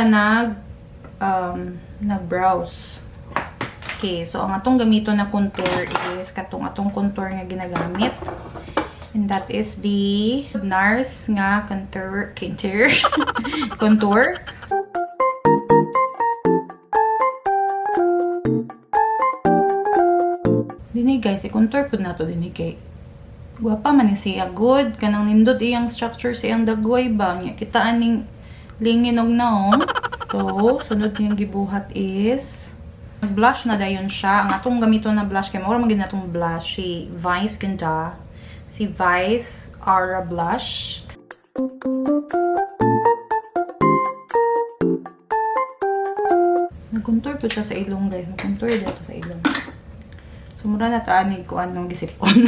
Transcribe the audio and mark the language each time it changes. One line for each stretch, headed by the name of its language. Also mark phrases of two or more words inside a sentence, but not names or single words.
Filipino: Kaya siya nag-browse.
Cebuano: Okay, so ang atong gamito na contour is katong atong contour nga ginagamit.
English: And that is the NARS nga contour.
Cebuano: Dini guys, i-contour po na to dini kay guwapa man ni siya. Good. Kanang nindot iyang structure sa iyang dagway ba. Kita aning lingin og naong. So, sunod niyang gibuhat is blush na dayon siya. Ang atong gamito na blush kay mura magin natong blush si Vice ganda. Si Vice Aura Blush.
Filipino: Nag-contour po siya sa ilong guys. Nag-contour dito sa ilong.
Cebuano: So, mura na taanig ko anong gisipon.